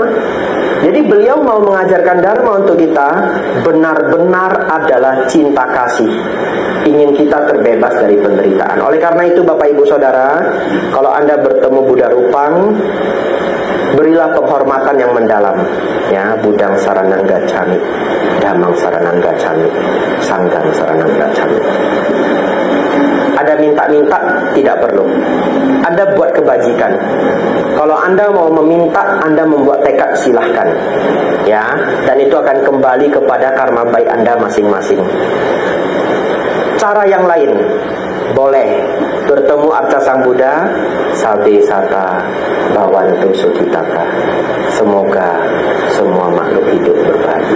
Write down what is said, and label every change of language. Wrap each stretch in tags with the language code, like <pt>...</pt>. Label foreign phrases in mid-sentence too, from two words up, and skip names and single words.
<id>Jadi beliau mau mengajarkan dharma untuk kita benar-benar adalah cinta kasih, ingin kita terbebas dari penderitaan. Oleh karena itu Bapak Ibu Saudara, kalau Anda bertemu Buddha Rupang, berilah penghormatan yang mendalam, ya.</id> <pi>Budang Saranang Gacchami, Dhammang Saranang Gacchami, Sanghang Saranang Gacchami.</pi> <id>Ada minta-minta, tidak perlu. Anda buat kebajikan. Kalau Anda mau meminta, Anda membuat tekad, silahkan, ya. Dan itu akan kembali kepada karma baik Anda masing-masing. Cara yang lain, boleh bertemu Arca Sang Buddha,</id> <pi>Sabe Sata Bhavantu Sukhitata,</pi> <id>semoga semua makhluk hidup berbahagia.</id>